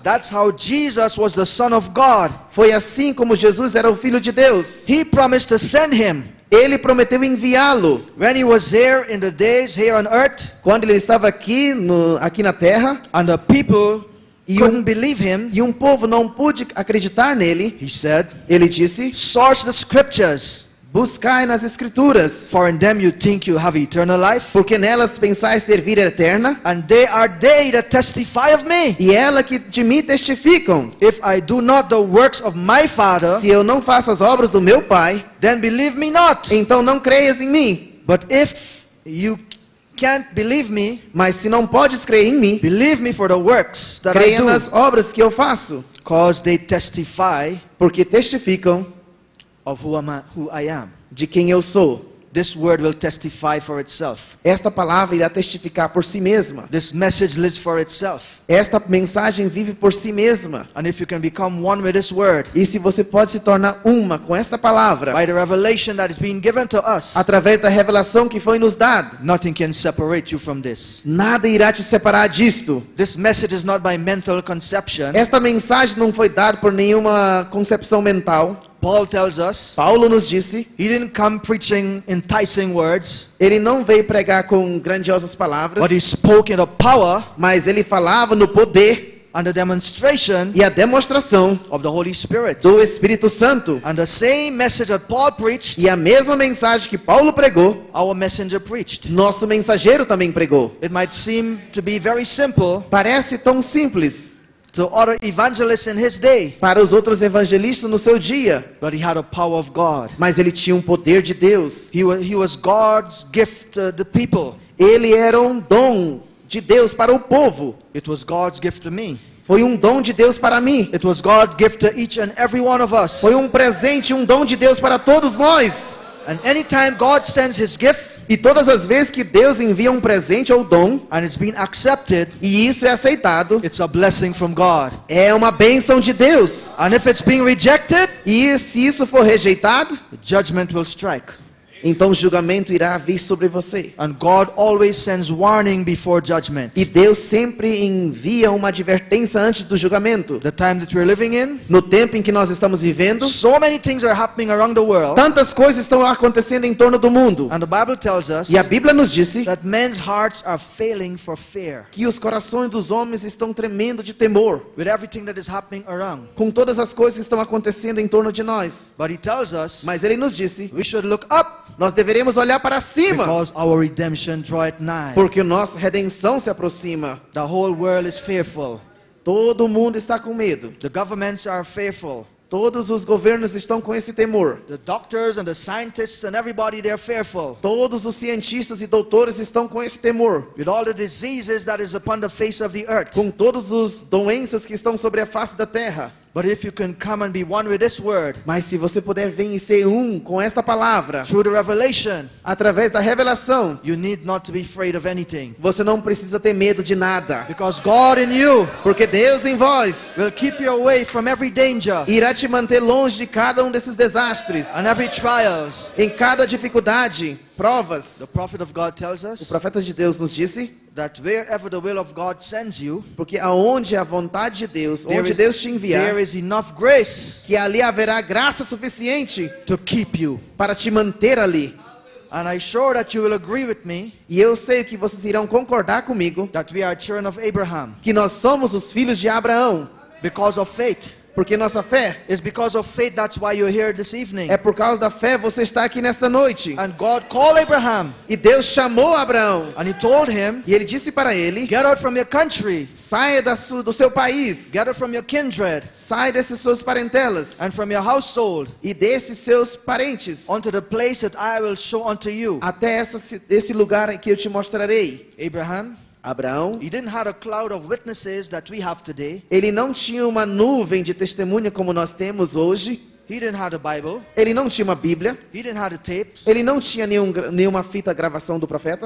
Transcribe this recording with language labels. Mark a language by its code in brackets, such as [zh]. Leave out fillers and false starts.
[en] That's how Jesus was the Son of God. [pt] Foi assim como Jesus era o Filho de Deus. [en] He promised to send Him. [pt] Ele prometeu enviá-lo. [en] When He was here in the days here on earth, [pt] Quando Ele estava aqui, aqui na terra, [en] and the people [pt] E [en] couldn't believe Him, [pt] e um povo não pôde acreditar nele, [en] He said, [pt] Ele disse: [en] search the scriptures, [pt] buscai nas Escrituras, [en] for in them you think you have eternal life, [pt] porque nelas pensais ter vida eterna, [en] and they are they that testify of me. [pt] e ela que de mim testificam. [en] If I do not the works of my Father, [pt] Se eu não faço as obras do meu Pai, [en] then believe me not. [pt] então não creias em mim. [en] But if you can't believe me, [pt] Mas se não podes crer em mim, [en] believe me for the works that I [pt] creia [en] do, [pt] nas obras que eu faço, [en] because they testify [pt] porque testificam [en] of who I am. [pt] de quem eu sou. [en] This word will testify for itself. [pt] Esta palavra irá testificar por si mesma. [en] This message lives for itself. [pt] Esta mensagem vive por si mesma. [en] And if you can become one with this word, [pt] E se você pode se tornar uma com esta palavra, [en] by the revelation that is being given to us, [pt] através da revelação que foi nos dada, [en] nothing can separate you from this. [pt] nada irá te separar disto. [en] This message is not by mental conception. [pt] Esta mensagem não foi dada por nenhuma concepção mental. [en] Paul tells us, [pt] Paulo nos disse, [en] he didn't come preaching enticing words, [pt] ele não veio pregar com grandiosas palavras, [en] but he spoke in the power [pt] mas ele falava no poder [en] and the demonstration [pt] e a demonstração [en] of the Holy Spirit. [pt] do Espírito Santo. [en] And the same message that Paul preached, [pt] E a mesma mensagem que Paulo pregou, [en] our messenger preached. [pt] nosso mensageiro também pregou. [en] It might seem to be very simple [pt] Parece tão simples [en] to other evangelists in his day, [pt] para os outros evangelistas no seu dia, [en] but he had a power of God. [pt] mas ele tinha um poder de Deus. [en] He was God's gift to the people. [pt] Ele era um dom de Deus para o povo. [en] It was God's gift to me. [pt] Foi um dom de Deus para mim. [en] It was God's gift to each and every one of us. [pt] Foi um presente, um dom de Deus para todos nós. [en] And anytime God sends His gift [pt] E todas as vezes que Deus envia um presente ou dom, [en] and it's been accepted, [pt] e isso é aceitado, [en] it's a blessing from God. [pt] é uma bênção de Deus. [en] And if it's being rejected, [pt] E se isso for rejeitado, [en] judgment will strike. [pt] então o julgamento irá vir sobre você. [en] And God always sends warning before judgment. [pt] E Deus sempre envia uma advertência antes do julgamento. [en] The time that we're living in, [pt] No tempo em que nós estamos vivendo, [en] so many things are happening around the world. [pt] tantas coisas estão acontecendo em torno do mundo. [en] And the Bible tells us [pt] E a Bíblia nos disse [en] that men's hearts are failing for fear [pt] que os corações dos homens estão tremendo de temor [en] with everything that is happening around. [pt] com todas as coisas que estão acontecendo em torno de nós. [en] But He tells us [pt] Mas ele nos disse, [en] we should look up, [pt] nós deveremos olhar para cima, [en] because our redemption draweth nigh. [pt] porque nossa redenção se aproxima. [en] The whole world is fearful. [pt] Todo mundo está com medo. [en] The governments are fearful. [pt] Todos os governos estão com esse temor. [en] The doctors and the scientists and everybody, they're fearful. [pt] Todos os cientistas e doutores estão com esse temor. [en] With all the diseases that is upon the face of the earth. [pt] Com todas as doenças que estão sobre a face da terra. [en] But if you can come and be one with this word, [pt] Mas se você puder vir e ser um com esta palavra, [en] through the revelation, [pt] através da revelação, [en] you need not to be afraid of anything. [pt] você não precisa ter medo de nada. [en] Because God in you [pt] Porque Deus em vós [en] will keep you away from every danger [pt] irá te manter longe de cada desses desastres, [en] and every trials. [pt] em cada dificuldade, provas. [en] The prophet of God tells [pt] O [en] us [pt] profeta de Deus nos disse, [en] that wherever the will of God sends you, [pt] porque aonde a vontade de Deus, [en] there [pt] onde [en] is- [pt] Deus te enviar, [en] there is enough grace [pt] que ali haverá graça suficiente [en] to keep you. [pt] para te manter ali. [en] And I'm sure that you will agree with me [pt] E eu sei que vocês irão concordar comigo [en] that we are children of Abraham [pt] que nós somos os filhos de Abraão, [en] because of faith. [pt] porque nossa fé [en] It's because of faith that's why you're here this evening. [pt] é por causa da fé você está aqui nesta noite. [en] And God called Abraham [pt] E Deus chamou Abraão [en] and he told him, [pt] e ele disse para ele: [en] get out from your country, [pt] saia do seu país, [en] get out from your kindred [pt] saia desses seus parentelas [en] and from your household [pt] e desses seus parentes [en] unto the place that I will show unto you. [pt] até esse lugar que eu te mostrarei. [en] Abraham, [pt] Abraão, [en] he didn't have a cloud of witnesses that we have today. [pt] ele não tinha uma nuvem de testemunha como nós temos hoje. [en] He didn't have a Bible. [pt] Ele não tinha uma Bíblia. [en] He didn't have the tapes. [pt] Ele não tinha nenhuma fita gravação do profeta.